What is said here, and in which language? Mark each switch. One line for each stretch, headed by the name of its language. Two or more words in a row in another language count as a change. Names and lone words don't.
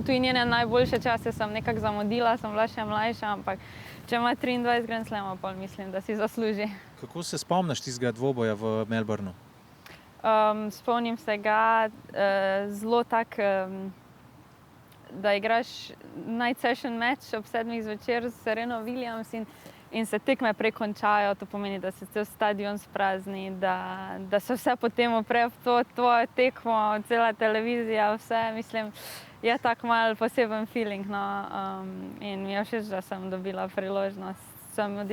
Slovenian: Tu in njene najboljše čase sem nekako zamudila, sem bila še mlajša, ampak če ima 23 Grand Slamov, pa mislim, da si zasluži. Kako se spomniš tistega dvoboja v Melbourneu? Spomnim se ga zelo tak, da igraš
English: night session match
Slovenian: ob 7 zvečer s Sereno Williams in se tekme prekončajo. To pomeni, da se cel stadion sprazni, da se vse potem upre v to tvojo tekmo, cela televizija, vse, mislim, je tak mal poseben feeling, no, in mi je všeč, da sem dobila priložnost.